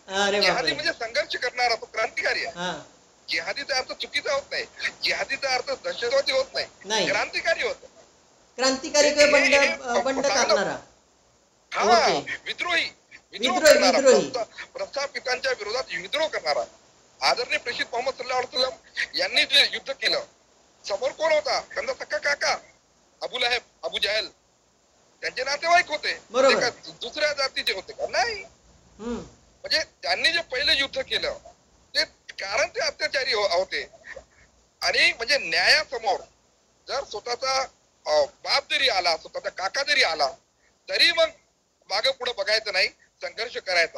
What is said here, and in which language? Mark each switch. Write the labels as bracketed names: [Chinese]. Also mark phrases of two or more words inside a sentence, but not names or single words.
[Marathi] जिहादी म्हणजे संघर्ष करणारा, तो क्रांतिकारी आहे. जिहादीचा अर्थ चुकीचा होत नाही, जिहादीचा अर्थ दहशतवादी होत नाही, क्रांतिकारी होत. क्रांतिकारी बंड करणारा, विद्रोही प्रस्थापितांच्या विरोधात विद्रोह करणारा. आदरणीय प्रेषित मोहम्मद [Arabic] صلى الله عليه وسلم [Marathi] यांनी जे युद्ध केलं, समोर कोण होता? त्यांचा सक्का काका अबू लहब, अबू जहल, त्यांचे नातेवाईक होते. दुसऱ्या जातीचे होते का? नाही. म्हणजे त्यांनी जे पहिले युद्ध केलं ते कारण ते अत्याचारी होते. आणि म्हणजे न्यायासमोर जर स्वतःचा बाप जरी आला, स्वतःचा काका जरी आला, तरी मग मागे पुढे बघायचं नाही, संघर्ष करायचा.